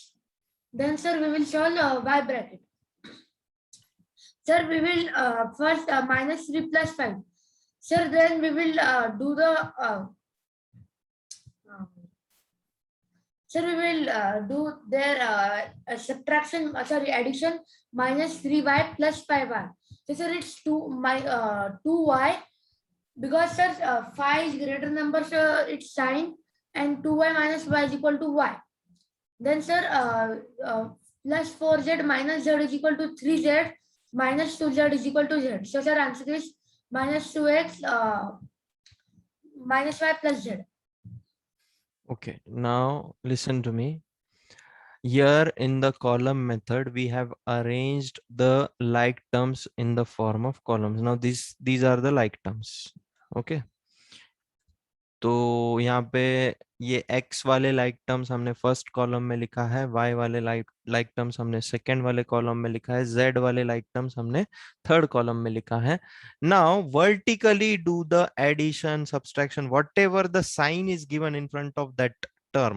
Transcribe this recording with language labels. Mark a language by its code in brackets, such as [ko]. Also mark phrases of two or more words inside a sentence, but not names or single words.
[en] Then, sir, we will solve y bracket. Sir, we will first minus 3 plus 5. Sir, then we will do the sir, we will do their subtraction, addition, minus 3y plus 5y. So, sir, it's 2y, because, sir, 5 is greater number, so its sign and 2y minus y is equal to y. Then sir, plus 4z minus z is equal to 3z minus 2z is equal to z. So sir, answer is minus 2x minus y plus z. Okay, now listen to me. Here in the column method, we have arranged the like terms in the form of columns. Now these are the like terms. Okay. [hi] तो यहाँ पे ये x वाले [en] like terms [hi] हमने [en] first column [hi] में लिखा है, y वाले [en] like terms [hi] हमने सेकंड वाले कॉलम में लिखा है, z वाले [en] like terms [hi] हमने [en] third column [hi] में लिखा है. [en] now vertically do the addition subtraction whatever the sign is given in front of that term.